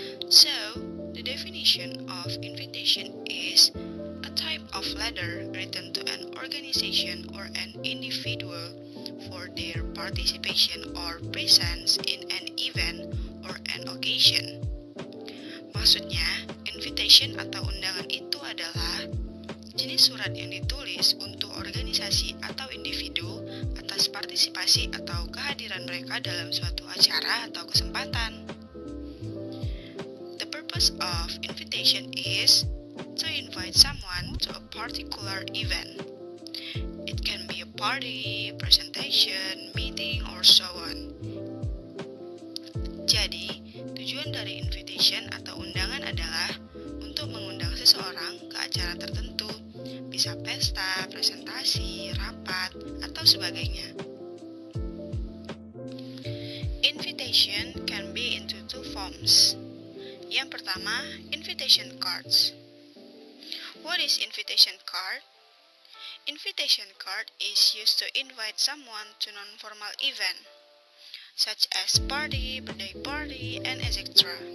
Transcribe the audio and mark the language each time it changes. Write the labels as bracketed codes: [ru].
[en] So, the definition of invitation is a type of letter written to an organization or an individual for their participation or presence in an event or an occasion. [id] Maksudnya, invitation atau undangan itu adalah jenis surat yang ditulis untuk organisasi atau individu atas partisipasi atau kehadiran mereka dalam suatu acara atau kesempatan. [en] The purpose of invitation is to invite someone to a particular event. It can be a party, presentation, meeting, or so on. [id] Jadi, tujuan dari invitation atau undangan adalah untuk mengundang seseorang ke acara tertentu, bisa pesta, presentasi, rapat, atau sebagainya. [en] Invitation can be into two forms. [id] Yang pertama, [en] invitation cards. What is invitation card? Invitation card is used to invite someone to non-formal event, such as party, birthday party, and etc.